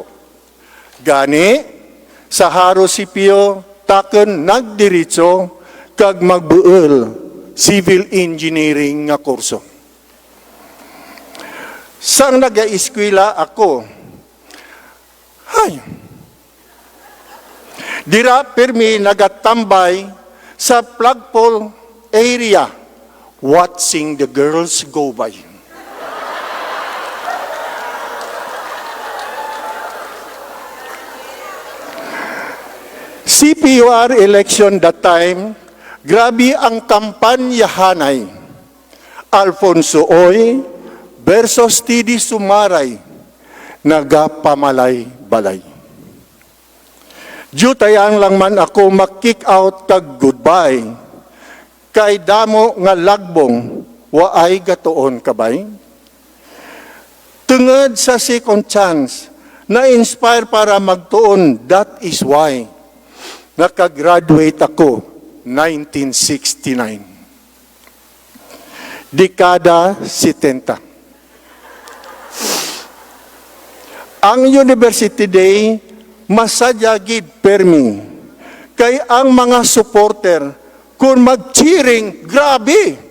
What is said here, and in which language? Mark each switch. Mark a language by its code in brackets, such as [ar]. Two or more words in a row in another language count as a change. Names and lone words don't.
[hil] Gani, sa Haro CPO, taken nagdiritso, kag magbuol [en] civil engineering [hil] nga kurso. Sang naga-eskwela ako, dira permi nagatambay sa flagpole area, [en] watching the girls go by. CPUR election that time, [hil] grabe ang kampanyahanay. Alfonso Oy versus T.D. Sumaray, nagapamalay-balay. Jutayang lang man ako mag- [en] kick out [hil] kag goodbye, kay damo nga lagbong, waay gatoon kabay. Tungod sa [en] second chance, [hil] na-inspire para magtuon, [en] that is why, [hil] nakagraduate ako 1969. Dekada 70. Ang University Day masadya gid permi kay ang mga supporter kung mag-cheering, grabe.